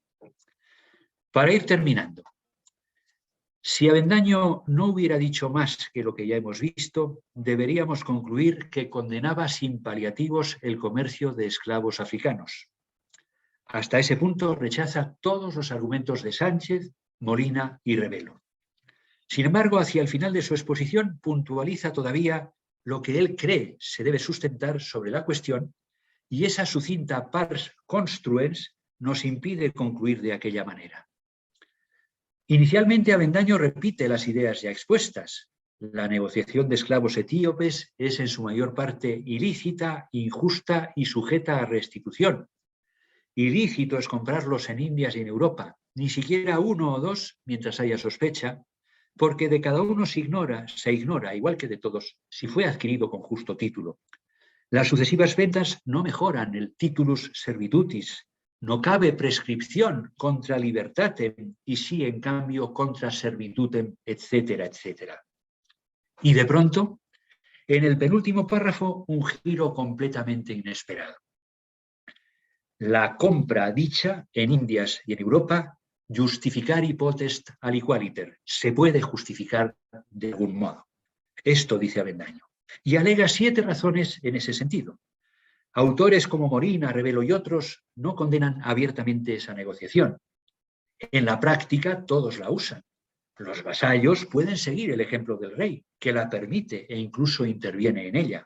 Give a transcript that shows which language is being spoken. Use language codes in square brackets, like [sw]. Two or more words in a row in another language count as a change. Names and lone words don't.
[es] Para ir terminando, si Avendaño no hubiera dicho más que lo que ya hemos visto, deberíamos concluir que condenaba sin paliativos el comercio de esclavos africanos. Hasta ese punto rechaza todos los argumentos de Sánchez, Molina y Revelo. Sin embargo, hacia el final de su exposición puntualiza todavía lo que él cree se debe sustentar sobre la cuestión, y esa sucinta [la] pars construens [es] nos impide concluir de aquella manera. Inicialmente, Avendaño repite las ideas ya expuestas. La negociación de esclavos etíopes es en su mayor parte ilícita, injusta y sujeta a restitución. Ilícito es comprarlos en Indias y en Europa, ni siquiera uno o dos mientras haya sospecha, porque de cada uno se ignora, igual que de todos, si fue adquirido con justo título. Las sucesivas ventas no mejoran el [la] titulus servitutis, [es] no cabe prescripción [la] contra libertatem [es] y sí, en cambio, [la] contra servitutem, [es] etcétera, etcétera. Y de pronto, en el penúltimo párrafo, un giro completamente inesperado. La compra dicha en Indias y en Europa, [la] justificari potest aliqualiter, [es] se puede justificar de algún modo. Esto dice Avendaño. Y alega 7 razones en ese sentido. Autores como Morina, Rebelo y otros no condenan abiertamente esa negociación. En la práctica todos la usan. Los vasallos pueden seguir el ejemplo del rey, que la permite e incluso interviene en ella.